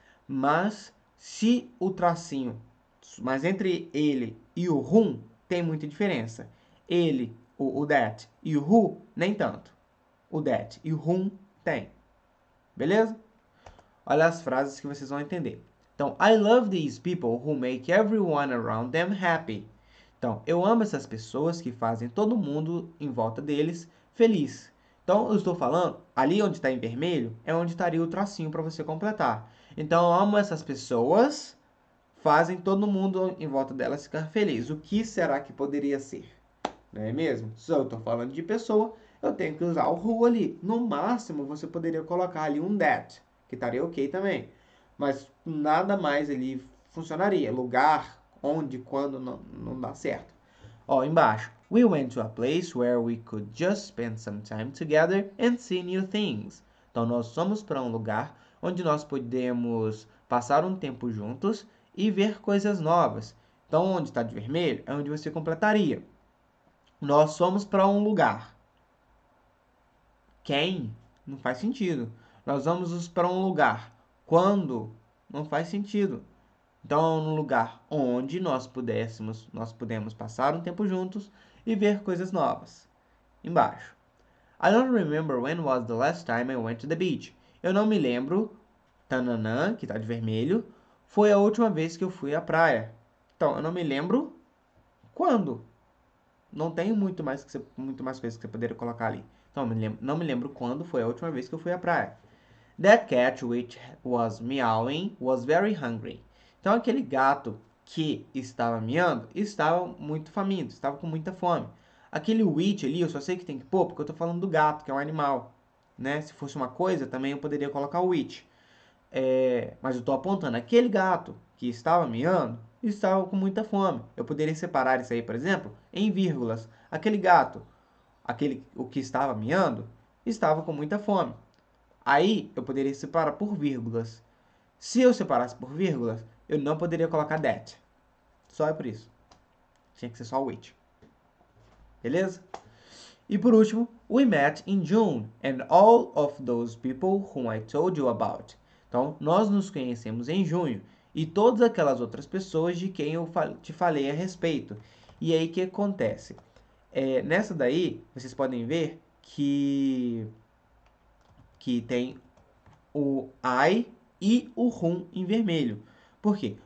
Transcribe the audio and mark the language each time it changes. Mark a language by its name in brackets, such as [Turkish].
[Portuguese] Mas se o tracinho, mas entre ele e o whom tem muita diferença. Ele, o that e o who, nem tanto. O that e o whom tem. Beleza? Olha as frases que vocês vão entender. [English] Então, I love these people who make everyone around them happy. [Portuguese] Então, eu amo essas pessoas que fazem todo mundo em volta deles feliz. Então, eu estou falando, ali onde está em vermelho, é onde estaria o tracinho para você completar. Então, eu amo essas pessoas, fazem todo mundo em volta delas ficar feliz. O que será que poderia ser? Não é mesmo? Se eu estou falando de pessoa, eu tenho que usar o who ali. No máximo, você poderia colocar ali um that, que estaria ok também. Mas nada mais ali funcionaria. Lugar, onde, quando, não dá certo. Ó, embaixo. [English] We went to a place where we could just spend some time together and see new things. [Portuguese] Então, nós fomos para um lugar onde nós podemos passar um tempo juntos e ver coisas novas. Então, onde está de vermelho é onde você completaria. Nós fomos para um lugar. Quem? Não faz sentido. Nós vamos para um lugar. Quando? Não faz sentido. Então, no lugar onde nós podemos passar um tempo juntos e ver coisas novas. Embaixo. [English] I don't remember when was the last time I went to the beach. [Portuguese] Eu não me lembro, tananã, que está de vermelho, foi a última vez que eu fui à praia. Então, eu não me lembro quando. Não tem muito mais coisas que você poderia colocar ali. Então, não me lembro quando foi a última vez que eu fui à praia. [English] That cat which was meowing was very hungry. [Portuguese] Então, aquele gato que estava miando estava muito faminto, estava com muita fome. Aquele which ali, eu só sei que tem que pôr porque eu estou falando do gato, que é um animal. Né? Se fosse uma coisa, também eu poderia colocar o which. Mas eu estou apontando aquele gato que estava miando estava com muita fome. Eu poderia separar isso aí, por exemplo, em vírgulas. Aquele gato, o que estava miando, estava com muita fome. Aí eu poderia separar por vírgulas. Se eu separasse por vírgulas, eu não poderia colocar that. Só é por isso. Tinha que ser só o which. Beleza? E por último, [English] we met in June, and all of those people whom I told you about. [Portuguese] Então, nós nos conhecemos em junho e todas aquelas outras pessoas de quem eu te falei a respeito. E aí, o que acontece? Nessa daí, vocês podem ver que tem o I e o whom em vermelho. Por quê?